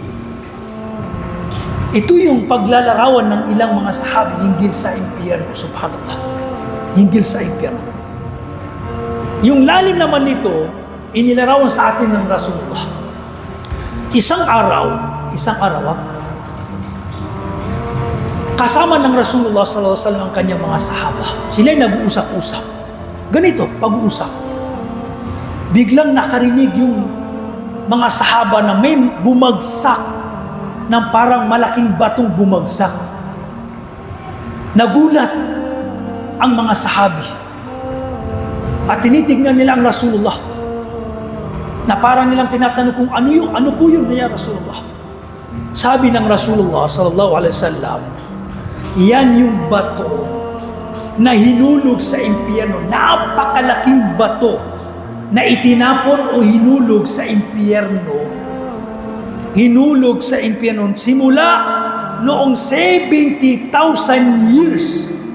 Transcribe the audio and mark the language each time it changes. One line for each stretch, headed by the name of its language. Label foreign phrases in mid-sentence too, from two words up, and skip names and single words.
Filipino: Ito yung paglalarawan ng ilang mga sahabi hinggil sa impyerno, subhanallah. Hinggil sa impyerno. Yung lalim naman nito, inilarawan sa atin ng Rasulullah. Isang araw, kasama ng Rasulullah
Arabic: صلى الله عليه وسلم
Filipino: ang kanyang mga sahaba. Sila'y nag-uusap-usap. Ganito, pag-uusap. Biglang nakarinig yung mga sahaba na may bumagsak ng parang malaking batong bumagsak. Nagulat ang mga sahabi. At tinitignan nila ang Rasulullah. Na parang nilang tinatanong kung ano po yun na Rasulullah. Sabi ng Rasulullah
Arabic: صلى الله عليه وسلم,
Filipino: yan yung bato na hinulog sa impyerno. Napakalaking bato na itinapon o hinulog sa impyerno. Hinulog sa impyerno simula noong 70,000 years.